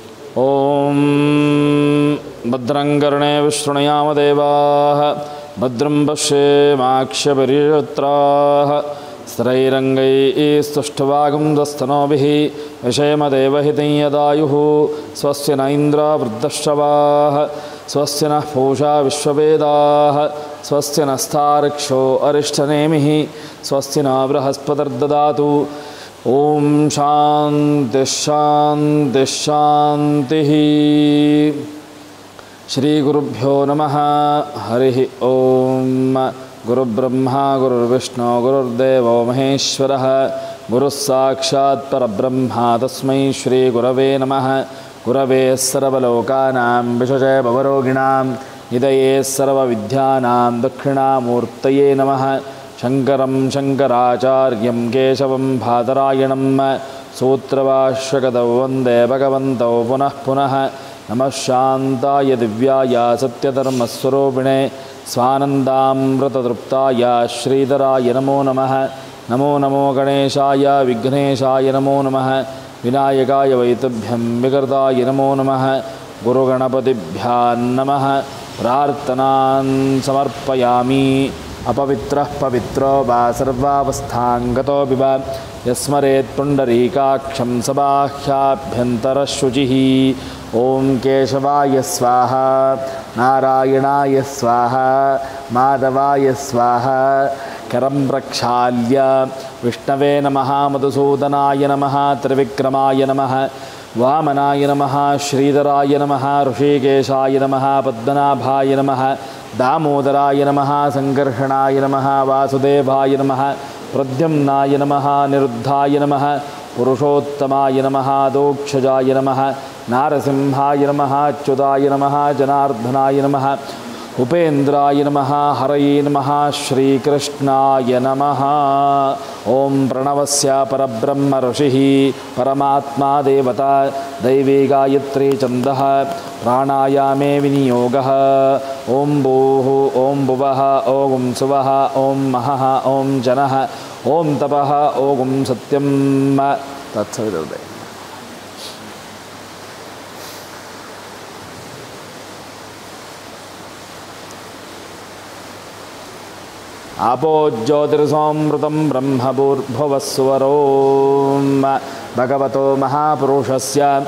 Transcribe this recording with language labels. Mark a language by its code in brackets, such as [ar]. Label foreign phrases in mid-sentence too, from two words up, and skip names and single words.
[sa] ಓಂ ಭದ್ರಂ ಕರ್ಣೇ ವಿಷ್ಣುಯಾಮ ದೇವಾಃ ಭದ್ರಂ ಪಶ್ಯೇಮಾಕ್ಷಪರಿಷತ್ರಾಃ ಸ್ಥೈರಂಗೈಸ್ತುಷ್ಟವಾಗುಂದಸ್ತನೋಭಿಃ ವಿಷೇಮದೇವಹಿತಂ ಯದಾಯುಃ ಸ್ವಸ್ಯ ನ ಇಂದ್ರೋ ವೃद्धಶ್ರವಾಃ ಸ್ವಸ್ಯ ನಃ ಪೂಷಾ ವಿಶ್ವವೇದಾಃ ಸ್ವಸ್ಯ ನಸ್ತಾರ್ಕ್ಷ್ಯೋ ಅರಿಷ್ಟನೇಮಿಃ ಸ್ವಸ್ತಿ ನ ಬೃಹಸ್ಪತಿರ್ದದಾತು. ಓಂ ಶಾಂತಿ ಶಾಂತಿ ಶಾಂತಿ. ಶ್ರೀ ಗುರುಭ್ಯೋ ನಮಃ. ಹರಿ ಓಂ. ಗುರುಬ್ರಹ್ಮ ಗುರುರ್ವಿಷ್ಣು ಗುರುರ್ದೇವೋ ಮಹೇಶ್ವರಃ ಗುರುಃ ಸಾಕ್ಷಾತ್ ಪರಬ್ರಹ್ಮ ತಸ್ಮೈ ಶ್ರೀ ಗುರವೇ ನಮಃ. ಗುರವೇ ಸರ್ವಲೋಕಾನಾಂ ವಿಷಜೇ ಭವರೋಗಿಣಾಂ ನಿಧಯೇ ಸರ್ವವಿದ್ಯಾನಾಂ ದಕ್ಷಿಣಾಮೂರ್ತಯೇ ನಮಃ. ಶಂಕರಂ ಶಂಕರಾಚಾರ್ಯಂ ಕೇಶವಂ ಬಾದರಾಯಣಂ ಸೂತ್ರಭಾಷ್ಯಕೃತೌ ವಂದೇ ಭಗವಂತೌ ಪುನಃ ಪುನಃ. ನಮಃ ಶಾಂತಾಯ ದಿವ್ಯಾಯ ಸತ್ಯಧರ್ಮಸ್ವರೂಪಿಣೇ ಸ್ವಾನಂದಾಮೃತತೃಪ್ತಾಯ ಶ್ರೀಧರಾಯ ನಮೋ ನಮಃ. ನಮೋ ನಮೋ ಗಣೇಶಾಯ ವಿಘ್ನೇಶಾಯ ನಮೋ ನಮಃ. ವಿನಾಯಕಾಯ ವೈತಭ್ಯಂ ವಿಕೃತಾಯ ನಮೋ ನಮಃ. ಗುರುಗಣಪತಿಭ್ಯಾಂ ನಮಃ. ಪ್ರಾರ್ಥನಾನ್ ಸಮರ್ಪಯಾಮಿ. ಅಪವಿತ್ರಃ ಪವಿತ್ರೋ ವಾ ಸರ್ವಾವಸ್ಥಾಂಗತೋ ವಿವ ಯಸ್ಮರೇತ್ ಪುಂಡರೀಕಾಕ್ಷಂ ಸಬಾಹ್ಯಾಭ್ಯಂತರಶುಚಿಃ. ಓಂ ಕೇಶವಾಯ ಸ್ವಾಹ ನಾರಾಯಣಾಯ ಸ್ವಾಹ ಮಾಧವಾಯ ಸ್ವಾಹ. ಕರಂ ಪ್ರಕ್ಷಾಲ್ಯ ವಿಷ್ಣವೇ ನಮಃ ಮಧುಸೂದನಾಯ ನಮಃ ತ್ರಿವಿಕ್ರಮಾಯ ನಮಃ ವಾಮನಾಯ ನಮಃ ಶ್ರೀಧರಾಯ ನಮಃ ಋಷಿಕೇಶಾಯ ನಮಃ ಪದ್ಮನಾಭಾಯ ನಮಃ ದಾಮೋದರಾಯ ನಮಃ ಸಂಕರ್ಷಣಾಯ ನಮಃ ವಾಸುದೇವಾಯ ನಮಃ ಪ್ರದ್ಯುಮ್ನಾಯ ನಮಃ ನಿರುದ್ಧಾಯ ನಮಃ ಪುರುಷೋತ್ತಮಾಯ ನಮಃ ದೋಕ್ಷಜಾಯ ನಮಃ ನಾರಸಿಂಹಾಯ ನಮಃ ಅಚ್ಯುತಾಯ ನಮಃ ಜನಾರ್ದನಾಯ ನಮಃ ಉಪೇಂದ್ರಾಯ ನಮಃ ಹರಯೇ ನಮಃ ಶ್ರೀಕೃಷ್ಣಾಯ ನಮಃ. ಓಂ ಪ್ರಣವಸ್ಯ ಪರಬ್ರಹ್ಮ ಋಷಿಃ ಪರಮಾತ್ಮ ದೇವತಾ ದೈವೀ ಗಾಯತ್ರಿ ಛಂದಃ ಪ್ರಾಣಾಯಾಮೇ ವಿನಿಯೋಗಃ. ಓಂ ಭೂಃ ಓಂ ಭುವಃ ಓಂ ಸುವಃ ಓಂ ಮಹಃ ಓಂ ಜನಃ ಓಂ ತಪಃ ಓಂ ಸತ್ಯಂ ತತ್ಸವಿತುರ್ವದೆ. ಆಪೋ ಜ್ಯೋತಿರ್ಸೋಮೃತಂ ಬ್ರಹ್ಮಭೂರ್ಭುವಸ್ಸುವರೋಂ ಭಗವತೋ ಮಹಾಪುರುಷಸ್ಯ